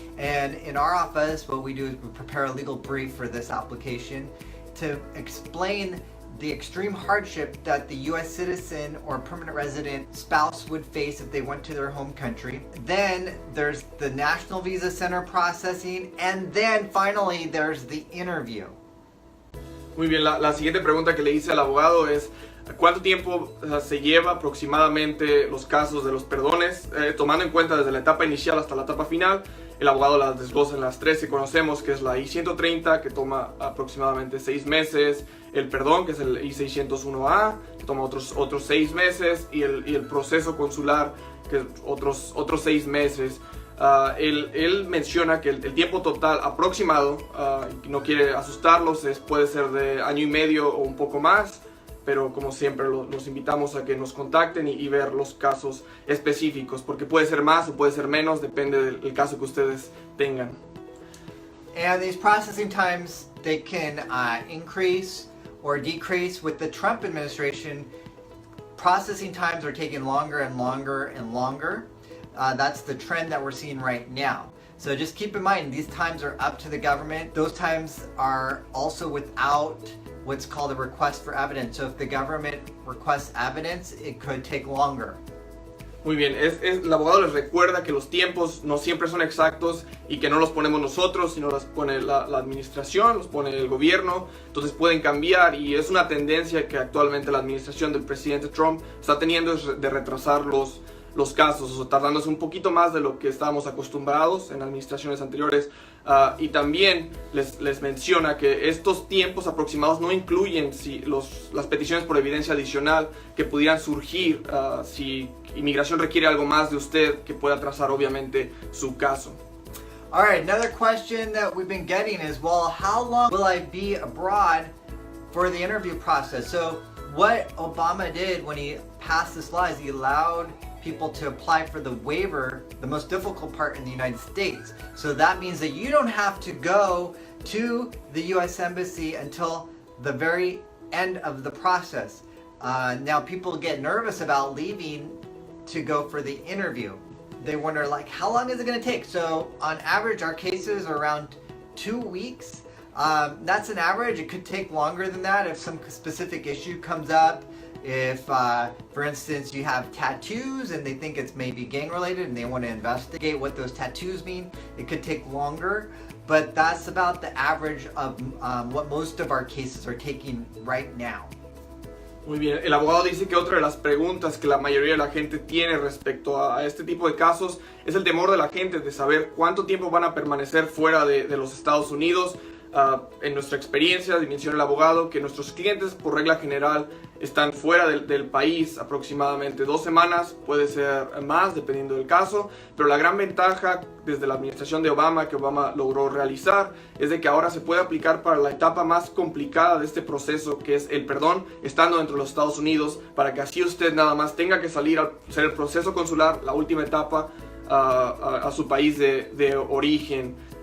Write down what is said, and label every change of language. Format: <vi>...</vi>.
<en>And in our office, what we do is we prepare a legal brief for this application to explain the extreme hardship that the U.S. citizen or permanent resident spouse would face if they went to their home country. Then there's the National Visa Center processing, and then finally there's the interview.</en> <es>Muy bien, la siguiente pregunta que le hice al abogado es ¿cuánto tiempo se lleva aproximadamente los casos de los perdones? Tomando en cuenta desde la etapa inicial hasta la etapa final. El abogado las desglosa en las 3 que conocemos, que es la I-130, que toma aproximadamente 6 meses, el perdón, que es el I-601A, que toma otros 6 meses, y el proceso consular, que es otros 6 meses. Él menciona que el tiempo total aproximado, no quiere asustarlos, puede ser de año y medio o un poco más, pero como siempre los invitamos a que nos contacten y ver los casos específicos, porque puede ser más o puede ser menos, depende del caso que ustedes tengan.</es> <en>And these processing times, they can increase or decrease. With the Trump administration, processing times are taking longer and longer and longer. That's the trend that we're seeing right now. So just keep in mind, these times are up to the government. Those times are also without what's called a request for evidence. So if the government requests evidence, it could take longer.</en> <es>Muy bien, el abogado les recuerda que los tiempos no siempre son exactos y que no los ponemos nosotros, sino los pone la administración, los pone el gobierno, entonces pueden cambiar, y es una tendencia que actualmente la administración del presidente Trump está teniendo, es de retrasar los casos, o tardándose un poquito más de lo que estábamos acostumbrados en administraciones anteriores. Y también les menciona que estos tiempos aproximados no incluyen las peticiones por evidencia adicional que pudieran surgir si inmigración requiere algo más de usted, que pueda atrasar obviamente su caso.</es> <en>All right, another question that we've been getting is, well, how long will I be abroad for the interview process? So what Obama did when he passed this law is he allowed people to apply for the waiver, the most difficult part in the United States. So that means that you don't have to go to the U.S. Embassy until the very end of the process. Now people get nervous about leaving to go for the interview. They wonder, like, how long is it going to take? So on average, our cases are around 2 weeks. That's an average. It could take longer than that if some specific issue comes up. If, for instance, you have tattoos and they think it's maybe gang related and they want to investigate what those tattoos mean, it could take longer. But that's about the average of what most of our cases are taking right now.</en> <es>Muy bien, el abogado dice que otra de las preguntas que la mayoría de la gente tiene respecto a este tipo de casos es el temor de la gente de saber cuánto tiempo van a permanecer fuera de los Estados Unidos. En nuestra experiencia, menciona el abogado, que nuestros clientes por regla general están fuera del país aproximadamente 2 semanas, puede ser más dependiendo del caso, pero la gran ventaja desde la administración de Obama, que Obama logró realizar, es de que ahora se puede aplicar para la etapa más complicada de este proceso, que es el perdón, estando dentro de los Estados Unidos, para que así usted nada más tenga que salir a hacer el proceso consular, la última etapa, a su país de origen.</es>